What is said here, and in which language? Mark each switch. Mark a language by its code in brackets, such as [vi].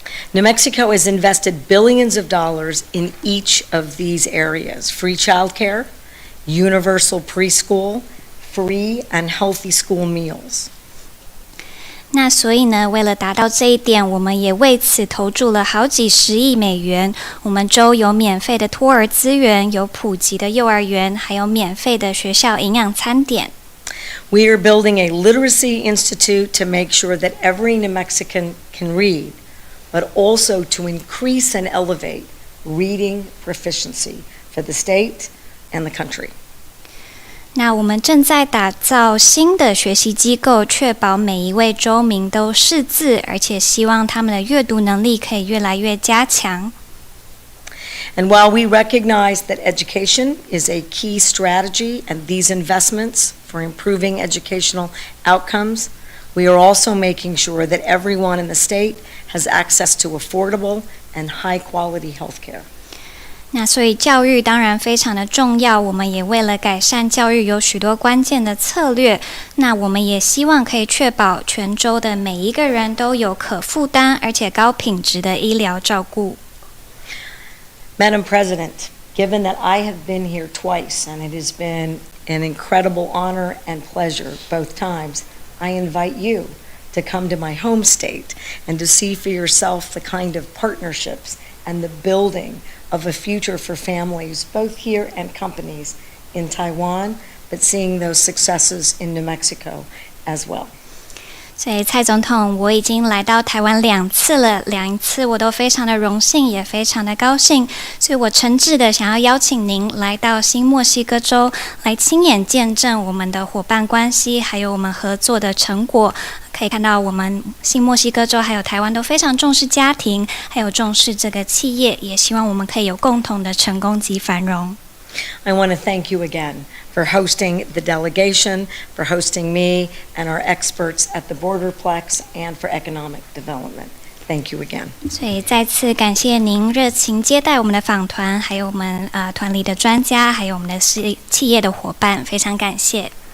[en] New Mexico has invested billions of dollars in each of these areas: free childcare, universal preschool, free and healthy school meals. [zh] 那所以呢，为了达到这一点，我们也为此投注了好几十亿美元。我们州有免费的托儿资源，有普及的幼儿园，还有免费的学校营养餐点。 [en] We are building a literacy institute to make sure that every New Mexican can read, but also to increase and elevate reading proficiency for the state and the country. [zh] 那我们正在打造新的学习机构，确保每一位州民都识字，而且希望他们的阅读能力可以越来越加强。 [en] And while we recognize that education is a key strategy and these investments for improving educational outcomes, we are also making sure that everyone in the state has access to affordable and high-quality health care. [zh] 那所以教育当然非常的重要，我们也为了改善教育有许多关键的策略。那我们也希望可以确保全州的每一个人都有可负担而且高品质的医疗照顾。 [en] Madam President, given that I have been here twice and it has been an incredible honor and pleasure both times, I invite you to come to my home state and to see for yourself the kind of partnerships and the building of a future for families, both here and companies in Taiwan, but seeing those successes in New Mexico as well. [zh] 所以蔡总统，我已经来到台湾2次了，2次我都非常的荣幸，也非常的高兴。所以我诚挚的想要邀请您来到新墨西哥州，来亲眼见证我们的伙伴关系，还有我们合作的成果。可以看到，我们新墨西哥州还有台湾都非常重视家庭，还有重视这个企业，也希望我们可以有共同的成功及繁荣。 [en] I want to thank you again for hosting the delegation, for hosting me and our experts at the Borderplex, and for economic development. Thank you again. [zh] 所以再次感谢您热情接待我们的访团，还有我们团里的专家，还有我们的企业的伙伴，非常感谢。